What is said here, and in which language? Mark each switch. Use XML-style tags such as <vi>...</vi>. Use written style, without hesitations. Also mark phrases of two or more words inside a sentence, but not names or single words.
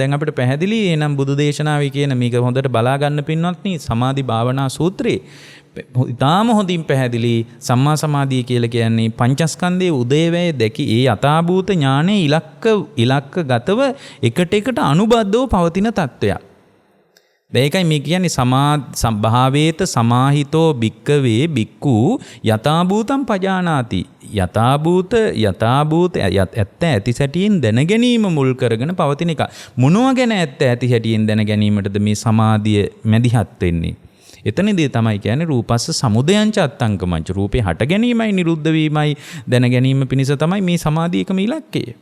<si>දැන් අපිට පැහැදිලි එහෙනම් බුදු දේශනාවේ කියන මේක හොඳට බලා ගන්න පින්වත්නි සමාධි භාවනා සූත්‍රයේ ඉතාම හොඳින් පැහැදිලි සම්මා සමාධිය කියලා කියන්නේ පංචස්කන්ධයේ උදේවැය දැකි ඒ යථාභූත ඥානයේ ඉලක්ක ගතව එකට අනුබද්ධව පවතින තත්වයක්. ඒකයි මේ කියන්නේ</si> <pi>භාවේත සමාහිතෝ භික්කවේ භික්ඛු යථාභූතං පජානාති.</pi> <si>යථාභූත ඇත්ත ඇති සැටියෙන් දැන ගැනීම මුල් කරගෙන පවතින එක. මොනවා ගැන ඇත්ත ඇති සැටියෙන් දැන ගැනීමටද මේ සමාධිය මැදිහත් වෙන්නේ? එතනදී තමයි කියන්නේ</si> <pi>රූපස්ස සමුදයං ච අත්තංකමංච.</pi> <si>රූපේ හට ගැනීමයි නිරුද්ධ වීමයි දැන ගැනීම පිණිස තමයි මේ සමාධිය එකම ඉලක්කය.</si>